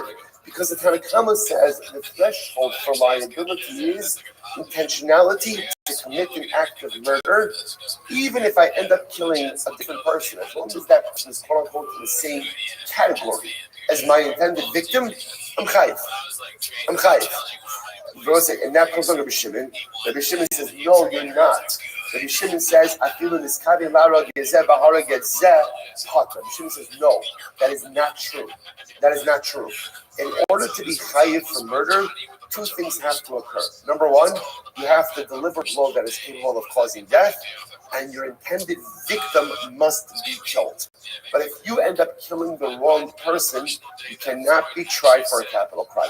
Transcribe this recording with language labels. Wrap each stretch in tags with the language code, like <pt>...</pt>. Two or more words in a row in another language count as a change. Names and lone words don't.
<en>Because the Tanakama says the threshold for liability is intentionality to commit an act of murder, even if I end up killing a different person, as long as that person is quote unquote in the same category as my intended victim, I'm chayiv. And that comes on Rabbi Shimon. Rabbi Shimon says, no, you're not.</en> <he>Rabbi Shimon says, אפילו נתכוון להרוג זה והרג זה פטור.</he> <en>Rabbi Shimon says, no, that is not true. In order to be chayiv for murder, two things have to occur. Number one, you have to deliver a blow that is capable of causing death, and your intended victim must be killed. But if you end up killing the wrong person, you cannot be tried for a capital crime.</en>